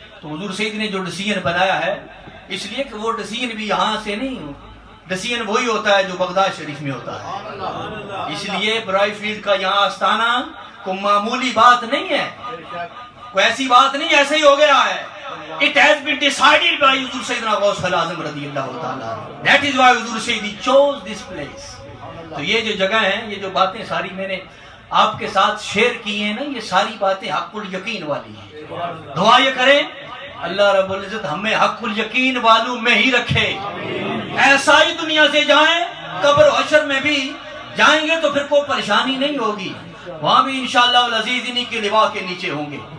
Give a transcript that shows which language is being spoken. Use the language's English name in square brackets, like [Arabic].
[Urdu] تو حضور سید نے جو ڈیسیژن بنایا ہے, اس لیے کہ وہ ڈیسیژن بھی یہاں سے نہیں, ڈیسیژن وہی ہوتا ہے جو بغداد شریف میں ہوتا ہے. اس لیے برائی فیلڈ کا یہاں آستانہ کوئی معمولی بات نہیں ہے, کوئی ایسی بات نہیں, ایسے ہی ہو گیا ہے. [English] It has been decided by Huzur Sayyidina Ghaus al-Azam radiyallahu ta'ala. That is why Huzur Sayyidi chose this place. [Urdu] تو یہ جو جگہ ہیں, یہ جو باتیں ساری میں نے آپ کے ساتھ شیئر کی ہیں نا, یہ ساری باتیں حق الیقین والی ہیں. دعا یہ کریں اللہ رب العزت ہمیں حق الیقین والوں میں ہی رکھے. ایسا ہی دنیا سے جائیں, قبر و حشر میں بھی جائیں گے تو پھر کوئی پریشانی نہیں ہوگی, وہاں بھی انشاءاللہ العزیز انہی کے لوا کے نیچے ہوں گے.